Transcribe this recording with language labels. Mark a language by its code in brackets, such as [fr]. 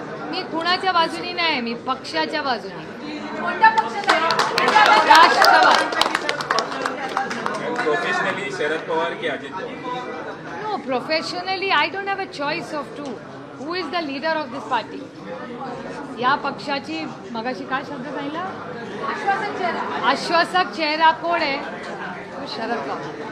[mr] मी कुणाच्या बाजूनी नाही, मी पक्षाच्या बाजूनी. कोणत्या पक्षाचा राष्ट्रवादी. प्रोफेशनली शरद पवार की Ajit Pawar? [en] No, professionally I don't have a choice of two. Who is the leader of this party? [mr] या पक्षाची मगाशी काय शब्द सांगितला, आश्वासक चेहरा कोण आहे, तो शरद पवार.